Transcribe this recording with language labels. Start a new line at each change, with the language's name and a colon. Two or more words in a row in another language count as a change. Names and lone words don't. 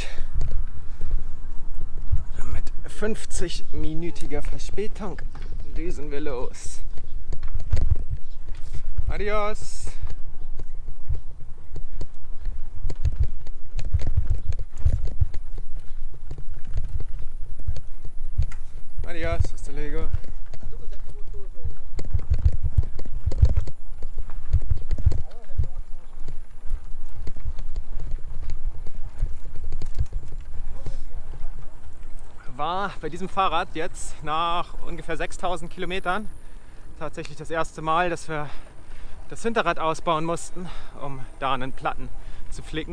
German: Mit 50-minütiger Verspätung düsen wir los.
Spanish: Adios. Adios, hasta luego.
German: War bei diesem Fahrrad jetzt nach ungefähr 6000 Kilometern tatsächlich das erste Mal, dass wir das Hinterrad ausbauen mussten, um da einen Platten zu flicken.